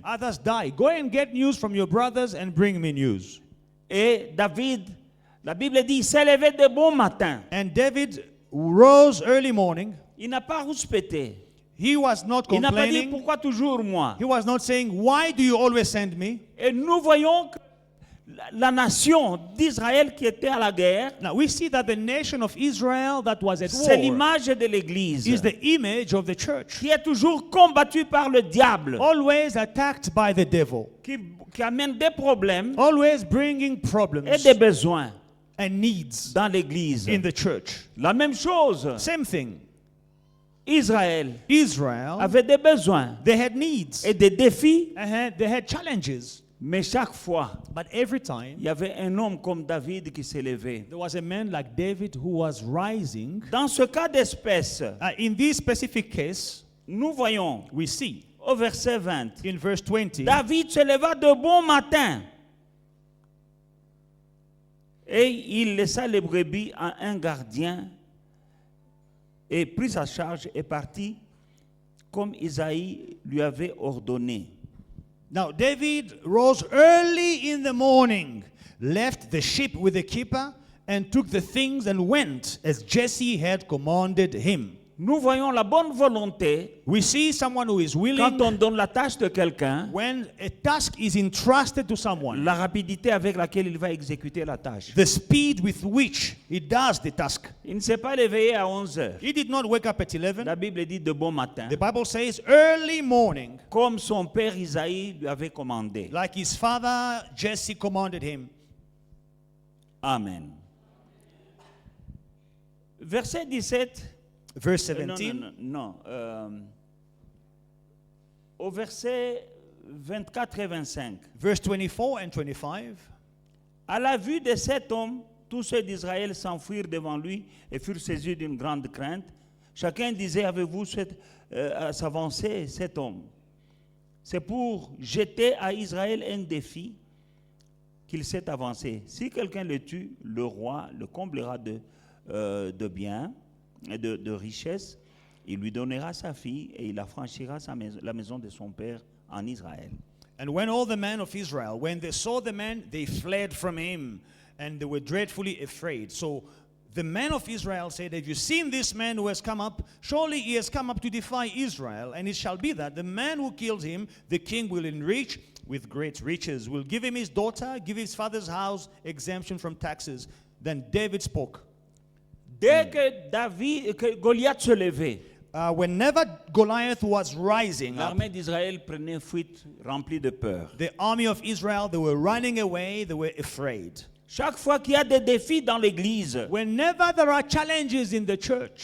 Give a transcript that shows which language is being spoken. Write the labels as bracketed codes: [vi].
[en] Others die. Go and get news from your brothers and bring me news. [fr] Et David, la Bible dit, il s'est levé de bon matin. [en] And David rose early morning. [fr] Il n'a pas rouspété. [en] He was not [fr] Il n'a pas dit, [en] complaining. [fr] pourquoi toujours moi? [en] He was not saying, why do you always send me? [fr] Et nous voyons que la nation d'Israël qui était à la guerre, [en] Now we see that the nation of Israel that was at [fr] c'est l'image de l'Église, [en] is the image of the church, [fr] qui est toujours combattue par le diable, [en] always attacked by the devil, [fr] qui amène des problèmes [en] always bringing problems [fr] et des besoins [en] and needs [fr] dans l'Église. [en] in the church. [fr] La même chose, [en] Same thing. [fr] Israël [en] Israel, [fr] avait des besoins [en] they had needs, [fr] et des défis, [en] they had challenges, [fr] mais chaque fois, [en] but every time [fr] il y avait un homme comme David qui s'est levé. [en] there was a man like David who was rising. [fr] Dans ce cas d'espèce, [en] In this specific case, [fr] nous voyons [en] we see [fr] au verset 20, [en] in verse 20, [fr] David se leva de bon matin et il laissa les brebis à un gardien et prit sa charge et partit comme Isaïe lui avait ordonné. [en] Now David rose early in the morning, left the sheep with the keeper, and took the things and went as Jesse had commanded him. [fr] Nous voyons la bonne volonté [en] We see someone who is [fr] quand [en] willing [fr] on donne la tâche de quelqu'un, [en] when a task is entrusted to someone, [fr] la rapidité avec laquelle il va exécuter la tâche. [en] the speed with which he does the task. [fr] Il ne s'est pas réveillé à 11 heures. [en] He did not wake up at 11. [fr] La Bible dit de bon matin, [en] The Bible says early morning, [fr] comme son père Isaïe lui avait commandé. [en] like his father Jesse commanded him. Amen. [fr] Verset 17. [en] Verse [fr] Non, [en] 17. [fr] non. Au verset 24 et 25. [en] Verse 24 and 25. [fr] À la vue de cet homme, tous ceux d'Israël s'enfuirent devant lui et furent saisis d'une grande crainte. Chacun disait, avez-vous à s'avancer cet homme? C'est pour jeter à Israël un défi qu'il s'est avancé. Si quelqu'un le tue, le roi le comblera de biens et de richesses. Il lui donnera sa fille et il affranchira la maison de son père en Israël. [en] And when all the men of Israel, when they saw the man, they fled from him, and they were dreadfully afraid. So the men of Israel said, have you seen this man who has come up? Surely he has come up to defy Israel, and it shall be that the man who killed him, the king will enrich with great riches, will give him his daughter, give his father's house, exemption from taxes. Then David spoke. [fr] Dès que Goliath se levait, [en] Whenever Goliath was rising up, [fr] l'armée d'Israël prenait fuite remplie de peur. [en] the army of Israel, they were running away, they were afraid. [fr] Chaque fois qu'il y a des défis dans l'église, [en] Whenever there are challenges in the church,